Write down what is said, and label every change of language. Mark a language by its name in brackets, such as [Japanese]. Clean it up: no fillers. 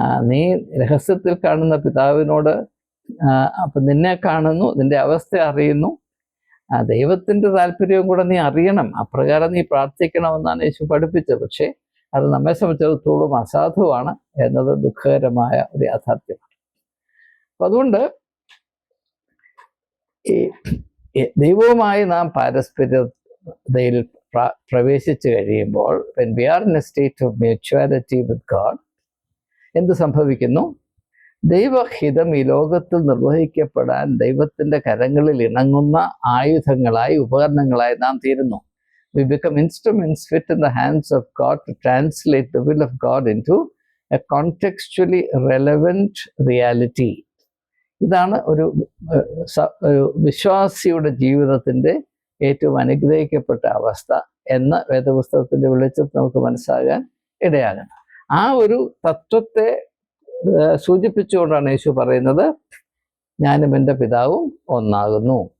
[Malayalam] നീ രഹസ്യത്തിൽ കാണുന്ന പിതാവിനോട് അപ്പം നിന്നെ കാണുന്നു, നിന്റെ അവസ്ഥ അറിയുന്നു, ദൈവത്തിൻ്റെ താല്പര്യവും കൂടെ നീ അറിയണം, അപ്രകാരം നീ പ്രാർത്ഥിക്കണമെന്നാണ് യേശു പഠിപ്പിച്ചത്. പക്ഷേ അത് നമ്മെ സംബന്ധിച്ചിടത്തോളം അസാധുവാണ് എന്നത് ദുഃഖകരമായ ഒരു യാഥാർത്ഥ്യമാണ്. അപ്പം അതുകൊണ്ട് ദൈവവുമായി നാം പാരസ്പര്യതയിൽ പ്രവേശിച്ചു കഴിയുമ്പോൾ [English] when we are in a state of mutuality with God, [Malayalam] എന്ത് സംഭവിക്കുന്നു? ദൈവഹിതം ഈ ലോകത്തിൽ നിർവഹിക്കപ്പെടാൻ ദൈവത്തിൻ്റെ കരങ്ങളിൽ ഇണങ്ങുന്ന ആയുധങ്ങളായി, ഉപകരണങ്ങളായി നാം തീരുന്നു. [English] We become instruments fit in the hands of God to translate the will of God into a contextually relevant reality. [Malayalam] ഇതാണ് ഒരു വിശ്വാസിയുടെ ജീവിതത്തിൻ്റെ ഏറ്റവും അനുഗ്രഹിക്കപ്പെട്ട അവസ്ഥ എന്ന് വേദപുസ്തകത്തിൻ്റെ വെളിച്ചത്തിൽ നമുക്ക് മനസ്സിലാകാൻ ഇടയാകണം. ആ ഒരു തത്വത്തെ സൂചിപ്പിച്ചുകൊണ്ടാണ് യേശു പറയുന്നത്, ഞാനും എൻ്റെ പിതാവും ഒന്നാകുന്നു.